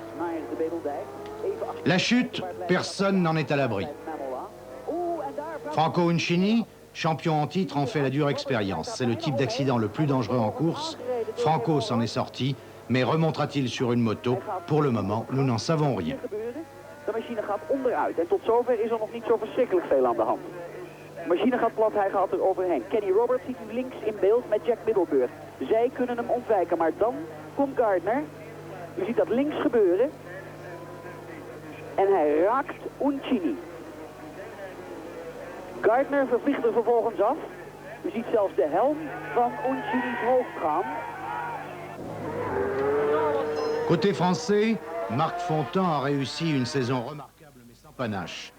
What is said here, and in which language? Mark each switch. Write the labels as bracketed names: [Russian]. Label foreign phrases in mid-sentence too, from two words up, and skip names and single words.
[French] La chute, personne n'en est à l'abri. Franco Uncini, champion en titre, en fait la dure expérience. C'est le type d'accident le plus dangereux en course. Franco s'en est sorti, mais remontera-t-il sur une moto? Pour le moment, nous n'en savons rien. [Dutch] De machine gaat onderuit en tot zover is er nog niet zo verschrikkelijk veel aan de hand. De machine gaat plat, hij gaat er overheen. Kenny Roberts ziet u links in beeld met Jack Middelburg. Zij kunnen hem ontwijken, maar dan komt Gardner. U ziet dat links gebeuren. En hij raakt Uncini. Gardner vervliegt er vervolgens af. U ziet zelfs de helm van Uncini's hoofd gaan. [French] Côté français, Marc Fontan a réussi une saison remarquable mais sans panache.